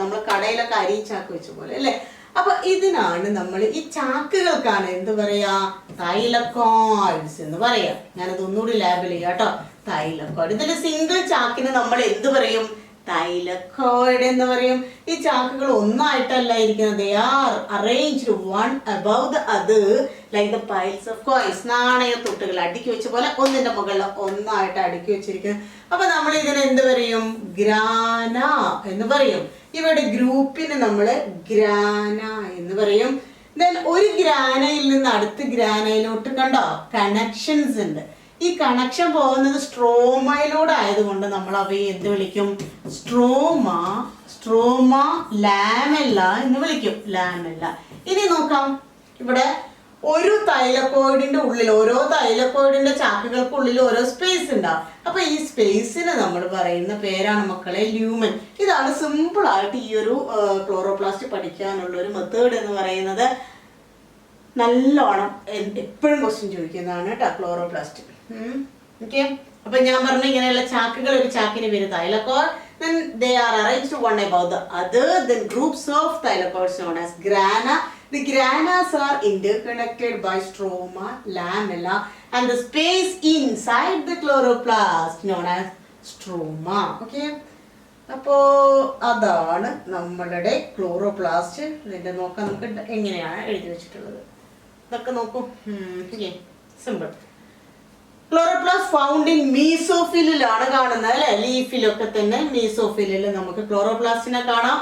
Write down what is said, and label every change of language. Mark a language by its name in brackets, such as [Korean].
[Malayalam] നമ്മൾ കടയിലൊക്കെ അരി ചാക്ക് വെച്ച പോലെ അല്ലെ. അപ്പൊ ഇതിനാണ് നമ്മൾ ഈ ചാക്കുകൾക്കാണ് എന്ത് പറയാ, തൈലക്കോയിഡ്സ് എന്ന് പറയാ. ഞാനത് ഒന്നുകൂടി ലാബിൽ ചെയ്യാം കേട്ടോ. തൈലക്കോയിഡ്. ഇതിന്റെ സിംഗിൾ ചാക്കിന് നമ്മൾ എന്ത് പറയും, തൈലക്കോയിഡ് എന്ന് പറയും. ഈ ചാക്കുകൾ ഒന്നായിട്ടല്ല ഇരിക്കുന്നത്. [English] They are arranged one above the other like the piles of coins. [Malayalam] നാണയത്തൊട്ടുകൾ അടുക്കി വെച്ച പോലെ ഒന്നിന്റെ മുകളിൽ ഒന്നായിട്ട് അടുക്കി വെച്ചിരിക്കുന്നത്. അപ്പൊ നമ്മൾ ഇതിന് എന്ത് പറയും, ഗ്രാന എന്ന് പറയും. ഇവിടെ ഗ്രൂപ്പിന് നമ്മൾ ഗ്രാന എന്ന് പറയും. ദെൻ ഒരു ഗ്രാനയിൽ നിന്ന് അടുത്ത ഗ്രാനയിലോട്ട് കണ്ടോ കണക്ഷൻസ് ഉണ്ട്. ഈ കണക്ഷൻ പോകുന്നത് സ്ട്രോമയിലൂടെ ആയതുകൊണ്ട് നമ്മൾ അവയെ എന്ത് വിളിക്കും, സ്ട്രോമ ലാമെല്ല എന്ന് വിളിക്കും. ലാമെല്ല. ഇനി നോക്കാം, ഇവിടെ ഒരു തൈലക്കോയിഡിന്റെ ഉള്ളിൽ, ഓരോ തൈലക്കോയിഡിന്റെ ചാക്കുകൾക്കുള്ളിൽ ഓരോ സ്പേസ് ഉണ്ടാവും. അപ്പൊ ഈ സ്പേസിന് നമ്മൾ പറയുന്ന പേരാണ് മക്കളെ ല്യൂമൻ. ഇതാണ് സിമ്പിൾ ആയിട്ട് ഈ ഒരു ക്ലോറോപ്ലാസ്റ്റ് പഠിക്കാനുള്ള ഒരു മെത്തേഡ് എന്ന് പറയുന്നത്. നല്ലോണം എപ്പോഴും ക്വസ്റ്റ്യൻ ചോദിക്കുന്നതാണ് കേട്ടോ ക്ലോറോപ്ലാസ്റ്റ്. ഓക്കെ, അപ്പൊ ഞാൻ പറഞ്ഞു ഇങ്ങനെയുള്ള ചാക്കുകൾ, ഒരു ചാക്കിന് പേര് thylakoid. [English] Then they are arranged one above the other. Then groups of thylakoids known as grana. The granas are interconnected by stroma, lamella, and the space inside the chloroplast known as stroma. [Malayalam] Okay. അപ്പോ അതാണ് നമ്മളുടെ chloroplast. ഇതിന്റെ നോക്കാം നമുക്ക് എങ്ങനെയാണ് എഴുതി വെച്ചിട്ടുള്ളത്. ഇതൊക്കെ നോക്കൂ. സിമ്പിൾ. ക്ലോറോപ്ലാസ്റ്റ് ഫൗണ്ട് ഇൻ മീസോഫിലിലാണ് കാണുന്നത് അല്ലെ. ലീഫിലൊക്കെ തന്നെ മീസോഫിലിൽ നമുക്ക് ക്ലോറോപ്ലാസ്റ്റിനെ കാണാം.